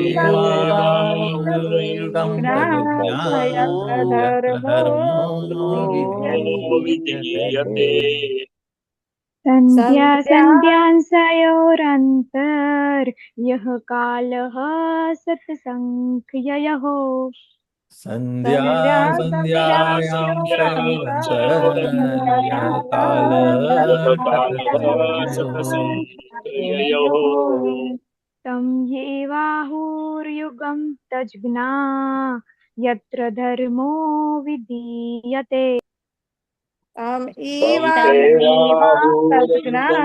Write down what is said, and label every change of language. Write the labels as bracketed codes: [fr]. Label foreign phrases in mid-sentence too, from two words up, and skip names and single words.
[sa] एवाहुर्युगम तज्ज्ञा यत्र यत्र धर्मो विधीयते संध्या संध्या संध्यांसयोरन्तर्यः कालः सत्सङ्ख्ययोः संध्या संध्यायाम शयोरंतर्यः कालः यः कालः सतसंख्ययो शतसंख्ययोः तं येवाहुर्युगं तज्ज्ञा यत्र धर्मो विधीयते तम तम तज्ज्ञा